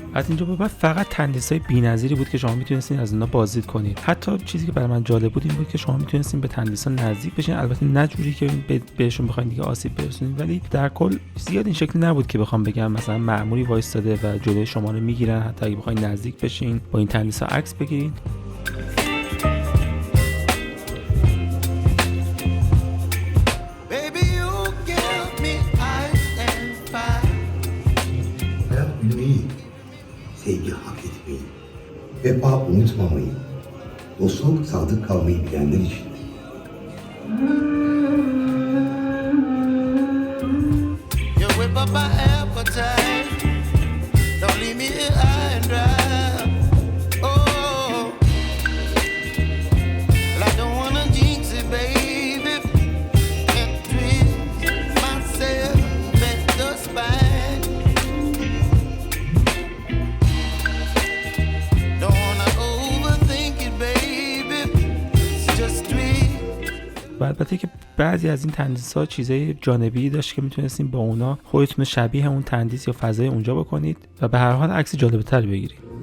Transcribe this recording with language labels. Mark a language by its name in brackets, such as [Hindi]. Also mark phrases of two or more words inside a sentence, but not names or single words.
[Persian] از اینجا به بعد فقط تندیس‌های بی‌نظیری بود که شما میتونستین از اونها بازدید کنید. حتی چیزی که برای من جالب بود این بود که شما میتونستین به تندیس‌ها نزدیک بشین، البته نه جوری که بهشون بخواید دیگه آسیب برسونید، ولی در کل زیاد این شکلی نبود که بخوام بگم مثلا مأموری وایستاده و جلوی شما رو میگیرن، حتی اگه بخواید نزدیک بشین با این تندیس‌ها عکس بگیرید. [Turkish] Sevgi hak etmeyi, vefa unutmamayı, dostluk sadık kalmayı bilenler için. [English] You whip up my appetite, don't leave me here high and dry. Oh, I don't wanna jinx it, baby, and twist myself at the spine. [Persian] و البته که بعضی از این تندیس‌ها چیزای جانبی داشت که میتونستین با اونا خودتون شبیه اون تندیس یا فضای اونجا بکنید و به هر حال عکس جالب‌تری بگیرید.